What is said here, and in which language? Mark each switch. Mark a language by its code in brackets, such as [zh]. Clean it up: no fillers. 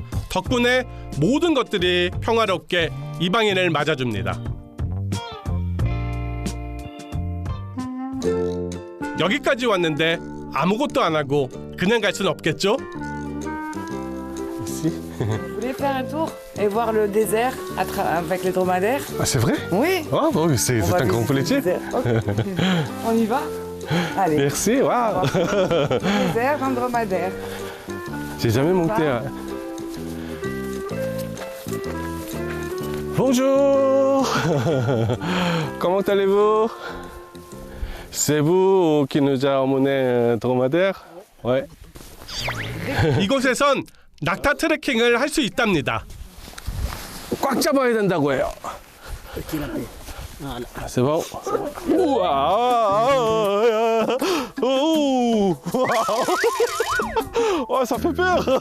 [ko] 덕분에 모든 것들이 평화롭게 이방인을 맞아줍니다. 여기까지 왔는데 아무것도 안 하고 그냥 갈 수는 없겠죠? [fr] Vous voulez faire un tour et voir le désert avec les dromadaires? Ah, c'est vrai? Oui. Ah, oui, c'est On va un grand visiter le désert. Ok. On y va? Allez. Merci, waouh. Désert, un dromadaire. J'ai jamais monté à... Bonjour. Comment allez-vous? C'est vous qui nous a emmené dromadaire? Ouais. [ko] 이곳에선 낙타 트레킹을 할 수 있답니다. 꽉 잡아야 된다고 해요. [fr] Ah, c'est bon. Ouah. Oh. 와, ça fait peur.